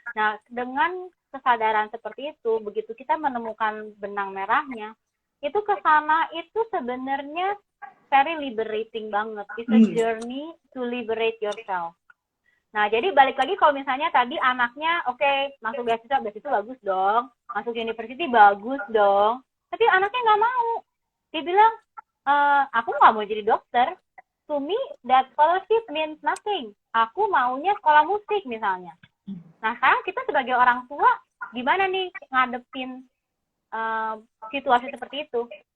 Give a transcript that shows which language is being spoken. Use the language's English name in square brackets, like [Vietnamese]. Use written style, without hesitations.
[Indonesian] Nah, dengan kesadaran seperti itu, begitu kita menemukan benang merahnya, itu ke sana itu sebenarnya [English] very liberating [Indonesian] banget. [English] It's a journey to liberate yourself. [Indonesian] Nah, jadi balik lagi kalau misalnya tadi anaknya, okay, masuk beasiswa bagus dong, masuk university bagus dong, tapi anaknya nggak mau. Dia bilang, aku nggak mau jadi dokter. [English] To me, that scholarship means nothing. [Indonesian] Aku maunya sekolah musik misalnya. Nah, sekarang kita sebagai orang tua, gimana nih ngadepin situasi seperti itu?